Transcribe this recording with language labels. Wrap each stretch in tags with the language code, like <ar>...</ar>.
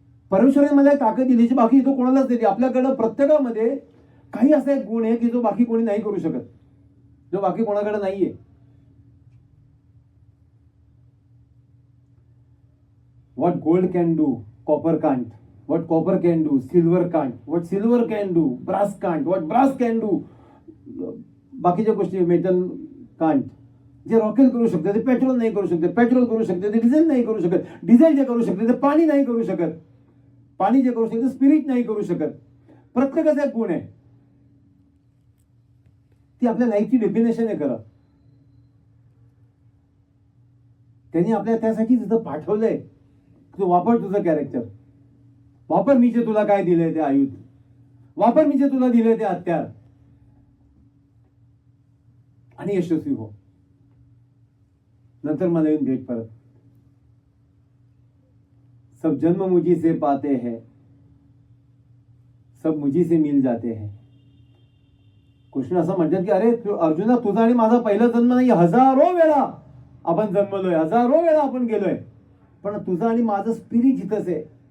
<mr>परमेश्वराने मला एक ताकद दिली जी बाकी तो कोणालाच दिली. आपल्याकडं प्रत्येकामध्ये काही असा एक गुण आहे की जो बाकी कोणी नाही करू शकत, जो बाकी कोणाकडे नाहीये.</mr> <en>What gold can do, copper can't. What copper can do, silver can't. What silver can do, brass can't. What brass can do,</en> <mr>बाकीच्या गोष्टी</mr> <en>Metal can't.</en> <mr>जे रॉकेल करू शकते ते पेट्रोल नाही करू शकते, पेट्रोल करू शकते ते डिझेल नाही करू शकत, डिझेल जे करू शकते ते पाणी नाही करू शकत, पाणी जे करू शकते स्पिरिट नाही करू शकत. प्रत्येकाचा एक गुण आहे. ती आपल्या लाईफची डेफिनेशन आहे खरं. त्यांनी आपल्या त्यासाठी तिथं पाठवलंय. तू वापर तुझं कॅरेक्टर, वापर मी जे तुला काय दिलंय ते आयुध, वापर मी जे तुला दिलंय ते हत्यार, आणि यशस्वी हो. नंतर मला येऊन भेट परत.</mr> <hi>सब जन्म मुझी से पाते हैं, सब मुझी से मिल जाते हैं.</hi> <mr>कृष्ण असं म्हणतात की अरे अर्जुना, तुझा आणि माझा पहिला जन्म नाही, हजारो वेळा आपण जन्मलोय, हजारो वेळा आपण गेलोय, पण तुझं आणि माझं स्पिरिट इथंच आहे.</mr>